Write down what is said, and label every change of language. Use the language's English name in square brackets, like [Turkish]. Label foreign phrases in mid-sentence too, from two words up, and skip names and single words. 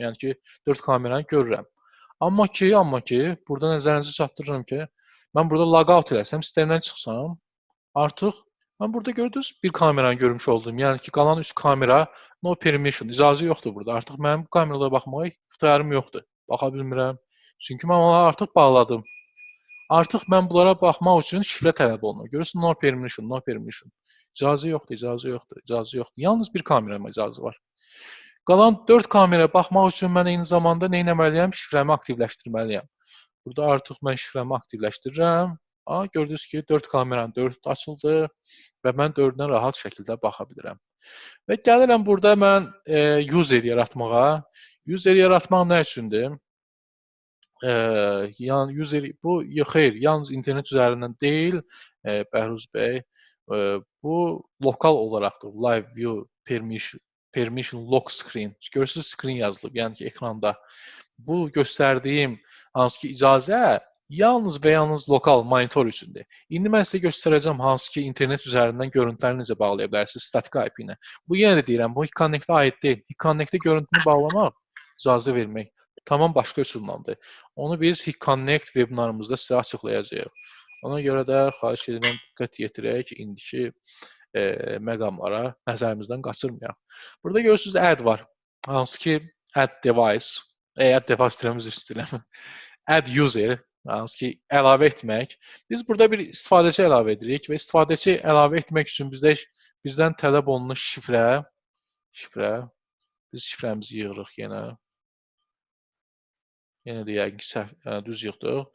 [Azerbaijani] Yəni ki, 4 kameranı görürəm. Amma ki, burada nəzərinizi çatdırıram ki, Mən burada logout eləsəm, sistemdən çıxsam, artıq mən burada gördünüz bir kameranı görmüş oldum. Yəni ki, qalan 3 kamera [English] no permission, [Azerbaijani] icazə yoxdur burada. Artıq mənim bu kameralara baxmağa ixtiyarım yoxdur. Baxa bilmirəm. Çünki mən onları artıq bağladım. Artıq mən bunlara baxmaq üçün şifrə tələb olunur. Görürsünüz, [English] no permission, no permission. [Azerbaijani] İcazə yoxdur, icazə yoxdur, icazə yoxdur. Yalnız bir kamerama icazə var. Qalan 4 kameraya baxmaq üçün mən eyni zamanda nə etməliyəm? Şifrəmi aktivləşdirməliyəm. Burada artıq mən şifrəmi aktivləşdirirəm. Gördünüz ki, 4 kameranın 4 açıldı və mən 4-dən rahat şəkildə baxa bilirəm. Və gəlirəm burada mən user yaratmağa. User yaratmaq nə üçündür? Yəni user bu xeyr, yalnız internet üzərindən deyil, Bəhruz bəy, bu lokal olaraqdır. [English] Live view permission lock screen. [Azerbaijani] Görürsünüz, screen yazılıb, yəni ki, ekranda. Bu göstərdiyim hansı ki icazə yalnız və yalnız lokal monitor üçündür. İndi mən sizə göstərəcəm hansı ki internet üzərindən görüntüləri necə bağlaya bilərsiniz statik IP ilə. Bu yenə də deyirəm, bu Hikconnect-ə aid deyil. Hikconnect-ə görüntünü bağlamaq, icazə vermək tamam başqa üsullandır. Onu biz Hikconnect webinarımızda sizə açıqlayacağıq. Ona görə də xahiş edirəm diqqət yetirək indiki məqamlara nəzərimizdən qaçırmayaq. Burada görürsünüz add var. Hansı ki [English] add device, add device [Azerbaijani] deyirəm, üzr istəyirəm. [English] Add user, [Azerbaijani] hansı ki əlavə etmək. Biz burada bir istifadəçi əlavə edirik və istifadəçi əlavə etmək üçün bizdən tələb olunan şifrə. Biz şifrəmizi yığırıq yenə. Yenə də yəqin ki düz yığdıq.